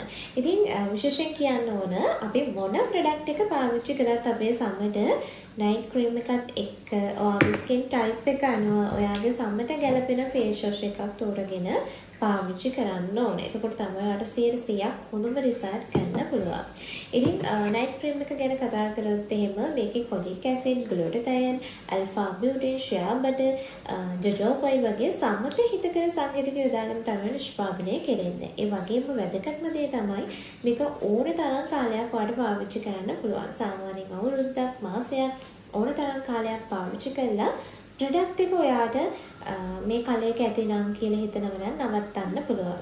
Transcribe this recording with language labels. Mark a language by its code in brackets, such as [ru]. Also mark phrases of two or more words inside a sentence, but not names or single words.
[si] ඉතින් විශේෂයෙන් කියන්න ඕන අපි මොන product එක පාවිච්චි කරත් අපේ සමට [en] night cream [si] එකත් එක්ක ඔයාගේ [en] skin type [si] එක අනුව ඔයාගේ සමට ගැලපෙන [en] face wash [si] එකක් තෝරගෙන පාවිච්චි කරන්න ඕනේ. එතකොට තමයි ඔයාලට 100%ක් හොඳම result ගන්න පුළුවන්. ඉතින් [en] night cream [si] එක ගැන කතා කරොත් එහෙම මේකේ [en] kojic acid, glutathione, alpha butane, shea butter, jojoba [si] වගේ සමත හිතකර සංකේතික යොදාගෙන තමයි නිෂ්පාදනය කෙරෙන්නේ. ඒ වගේම වැදගත්ම දේ තමයි මේක ඕන තරම් කාලයක් ඔයාලට පාවිච්චි කරන්න පුළුවන්. සාමාන්‍යයෙන් අවුරුද්දක් මාසයක් ඕන තරම් කාලයක් පාවිච්චි කළා ප්‍රොඩක්ට් එක ඔයාට මේ කලයක ඇති නම් කියලා හිතනව නම් නවත්තන්න පුළුවන්.